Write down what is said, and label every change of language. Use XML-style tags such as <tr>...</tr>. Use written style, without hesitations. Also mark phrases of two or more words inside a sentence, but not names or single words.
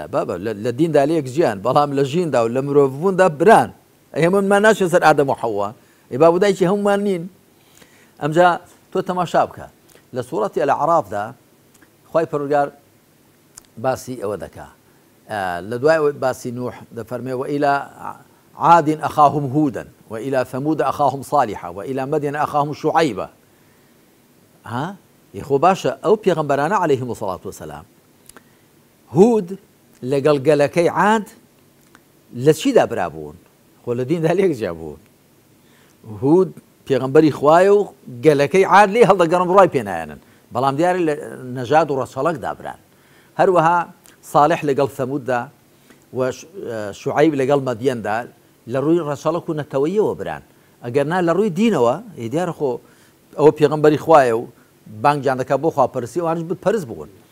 <ckb>بابە لە دیندا لە یەکجیان بەڵام لە ژیندا و لە مرۆڤبووندا بران ئێمە منمان ناچێت سەر ئادەم و حەوا ئێ با بودایکی هەمومان نین ئەمجا تۆ تەماشا بکە لە سوورەتی الأعرافدا خوای پەروەردگار باسی ئەوە دەکا لە دوای باسی نوح دەفەرمێ</ckb> <ar>وإلى عاد أخاهم هودا وإلى ثمود أخاهم صالحا وإلى مدين أخاهم شعيبا</ar> <ckb>ها يخو باشا أو پیغمبرانە</ckb> <ar>عليهم الصلاة والسلام</ar> <ckb>هود لەگەڵ گەلەکەی عاد لە چیدا برابوون خۆ لە دیندا لێک جابوون هود پێغەمبەری خوایە و گەلەکەی عاد لێ هەڵدەگەڕن بڕای پێنایەنن بەڵام دیارە لە نەژاد و ڕەچەڵەکدا بران هەروەها صالح لەگەڵ ثەموددا و شوعیب لەگەڵ مەدیەندا لە ڕووی ڕەچەڵەک و نەتەوەییەوە بران ئەگەر نا لە ڕووی دینەوە دیارە خۆ ئەوە پێغەمبەری خوایە و بانگیان دەکات بۆ خواپەرستی ئەوانش بتپەرست بوون</ckb>